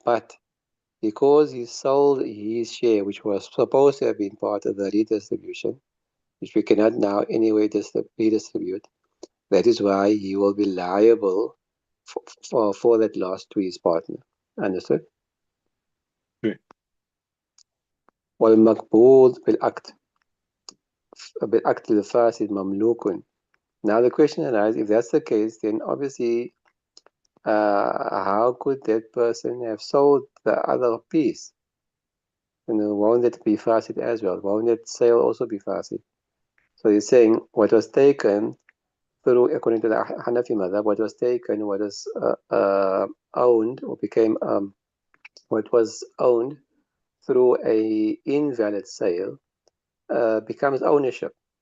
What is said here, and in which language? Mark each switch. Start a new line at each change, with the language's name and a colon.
English: But because he sold his share, which was supposed to have been part of the redistribution, which we cannot now anyway redistribute, that is why he will be liable for that loss to his partner. Understood?
Arabic: والمقبوض بالعقد الفاسد مملوك.
English: Now the question arises, if that's the case, then obviously how could that person have sold the other piece? Won't it be fasid as well? Won't that sale also be fasid? So he's saying what was taken through, according to the Hanafi madhab, what was taken, what was owned or became what was owned through a invalid sale becomes ownership.